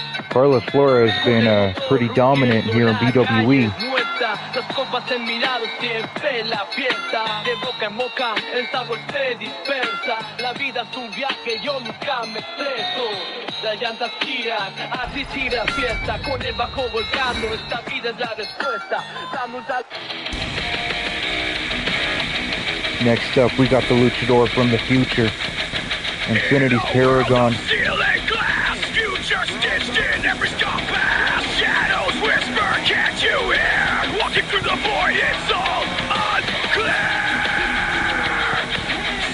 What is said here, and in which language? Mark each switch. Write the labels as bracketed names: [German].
[English] Carlos Flores has been pretty dominant here in BWE. [Spanish] Las copas enmirados siempre la fiesta. De boca en boca el sabor se dispersa. La vida es un viaje, yo nunca me estreso. Las llantas giran, así sigue la fiesta. Con el bajo volcando, esta vida es la respuesta. Vamos a... [English] Next up, we got the luchador from the future, Infinity's Paragon. Future stitched in every scar past. Shadows whisper, can't you hear? Walking through the void, it's all unclear.